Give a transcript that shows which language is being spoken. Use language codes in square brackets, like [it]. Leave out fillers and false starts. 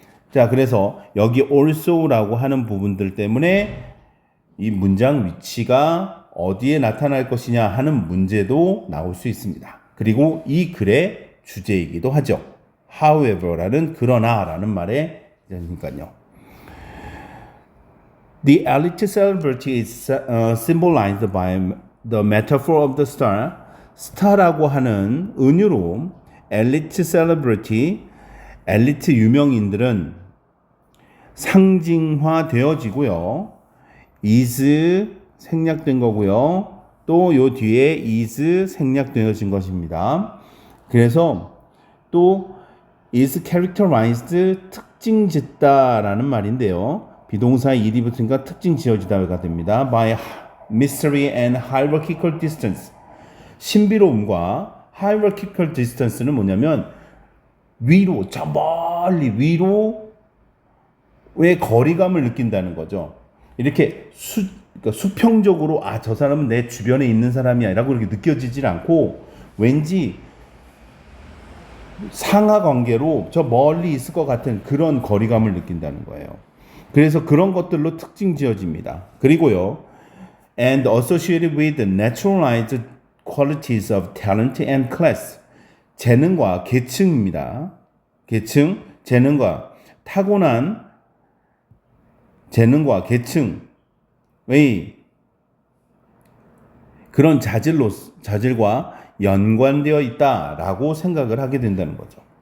[ko] 자, 그래서 여기 also라고 하는 부분들 때문에 이 문장 위치가 어디에 나타날 것이냐 하는 문제도 나올 수 있습니다. 그리고 이 글의 주제이기도 하죠. however라는 그러나라는 말에 그러니까요. [en] The elite celebrity is symbolized by the metaphor of the star. [ko] 스타라고 하는 은유로 엘리트 셀러브리티, 엘리트 유명인들은 상징화되어지고요. is 생략된 거고요. 또 요 뒤에 is 생략되어진 것입니다. 그래서 또 is characterized 특징 짓다라는 말인데요. 비동사에 일이 붙으니까 특징 지어지다가 됩니다. [en] by mystery and hierarchical distance. [ko] 신비로움과 hierarchical distance는 뭐냐면 위로, 저 멀리 위로의 거리감을 느낀다는 거죠. 이렇게 그러니까 수평적으로 저 사람은 내 주변에 있는 사람이야 라고 이렇게 느껴지질 않고 왠지 상하 관계로 저 멀리 있을 것 같은 그런 거리감을 느낀다는 거예요. 그래서 그런 것들로 특징 지어집니다. 그리고요, [en] and associated with the naturalized qualities of talent and class. [ko] 재능과 계층입니다. 재능과 타고난 재능과 계층의 그런 자질과 연관되어 있다라고 생각을 하게 된다는 거죠.